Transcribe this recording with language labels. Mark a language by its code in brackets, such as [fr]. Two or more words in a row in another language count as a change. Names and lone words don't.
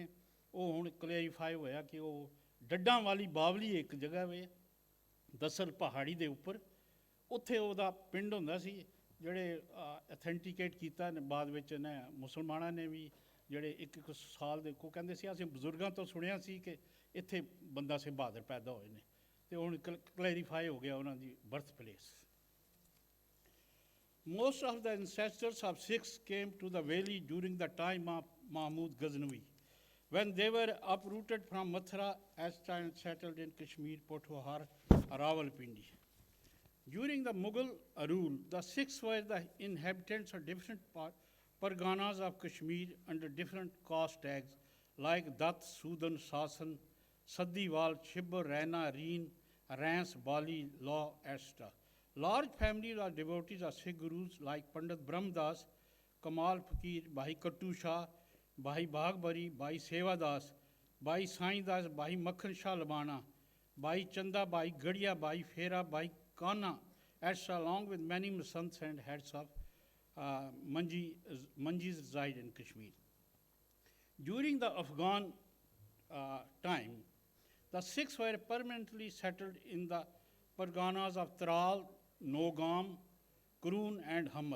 [pa] ਉਹ ਹੁਣ ਕਲੈਰੀਫਾਈ ਹੋਇਆ ਕਿ ਉਹ ਡੱਡਾਂ ਵਾਲੀ ਬਾਵਲੀ ਇੱਕ ਜਗ੍ਹਾ ਵੇ ਦਸਲ ਪਹਾੜੀ ਦੇ ਉੱਪਰ, ਉੱਥੇ ਉਹਦਾ ਪਿੰਡ ਹੁੰਦਾ ਸੀ। ਜਿਹੜੇ ਅਥੈਂਟੀਕੇਟ ਕੀਤਾ ਨੇ ਬਾਅਦ ਵਿੱਚ ਨੇ ਮੁਸਲਮਾਨਾਂ ਨੇ ਵੀ, ਜਿਹੜੇ ਇੱਕ ਸਾਲ ਦੇ ਕੋ ਕਹਿੰਦੇ ਸੀ ਅਸੀਂ ਬਜ਼ੁਰਗਾਂ ਤੋਂ ਸੁਣਿਆ ਸੀ ਕਿ ਇੱਥੇ ਬੰਦਾ ਸਿੰਘ ਬਹਾਦਰ ਪੈਦਾ ਹੋਏ ਨੇ, ਅਤੇ ਹੁਣ ਕਲੈਰੀਫਾਈ ਹੋ ਗਿਆ ਉਹਨਾਂ ਦੀ [en] birth place. Most of the ancestors of Sikhs came to the valley during the time of Mahmud Ghaznavi, when they were uprooted from Mathura and settled in Kashmir, Pothohar, Rawalpindi. During the Mughal rule, the Sikhs were the inhabitants of different parganas of Kashmir under different caste tags like Dat, Sudan, Sasan, Saddiwal, Shibbar, Raina, Reen, Rance, Bali, Law, etc. Large families are devotees of Sikh gurus like Pandit Brahmdas, Kamal Fakir, Bhai Kattu Shah, Bhai Bhagbari, Bhai Sevadas, Bhai Sai Das, Bhai Makhan Shah Labana, Bhai Chanda, Bhai Gadia, Bhai Phera, Bhai Kana, etc., along with many sons and heads of Manjis reside in Kashmir. During the Afghan time, the Sikhs were permanently settled in the parganas of Tral, Nogam, Kurun and Hamal.